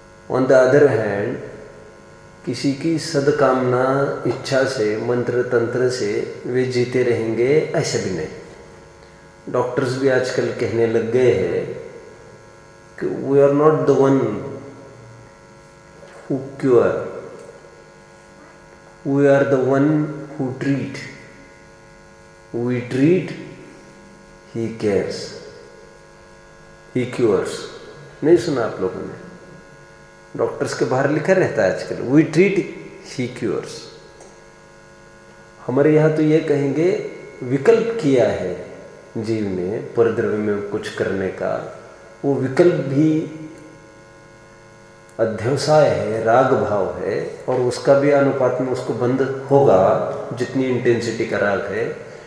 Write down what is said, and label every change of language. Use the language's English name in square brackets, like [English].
[Hindi] On the other hand, किसी की सदकामना इच्छा से, मंत्र तंत्र से वे जीते रहेंगे, ऐसा भी नहीं। डॉक्टर्स भी आजकल कहने लग गए हैं कि [English] We are not the one who cure, we are the one who treat. We treat, he cares, he cures. [Hindi] नहीं सुना आप लोगों ने? डॉक्टर्स के बाहर लिखा रहता है आजकल, [English] we treat, he cures. [Hindi] हमारे यहाँ तो ये कहेंगे विकल्प किया है जीव ने परद्रव्य में कुछ करने का, वो विकल्प भी अध्यवसाय है, राग भाव है, और उसका भी अनुपात में उसको बंद होगा जितनी इंटेंसिटी का राग है।